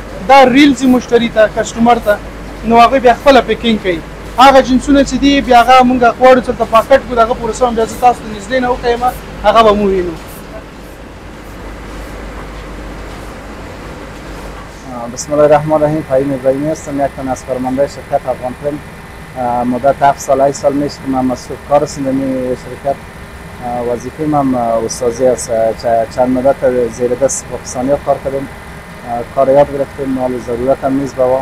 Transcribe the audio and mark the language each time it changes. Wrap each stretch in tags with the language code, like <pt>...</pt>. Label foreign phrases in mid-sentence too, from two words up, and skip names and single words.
<ps>دا ریل ځي مشتري ته، کسټمر ته. نو هغوی بیا خپله پیکینګ کوي. هغه جنسونه چې دي بیا هغه موږ غواړو چې هلته پاکټ کړو. د هغه پروسه هم بیا زه تاسو ته نږدې نه وښیم، هغه به مو وینو.</ps> <ar>بسم الله الرحمن الرحیم.</ar> <fa>فهیم ابراهیمی هستم، یک تن از کارمندای شرکت افغان فیلم. مدت 7 سال 8 سال میشه که من مسئول کار هستم در این شرکت. وظیفه من استادی است. چند مدت زیر دست پاکستانی کار کردیم، کار یاد گرفتیم، مال ضرورت هم نیست بابا.</fa>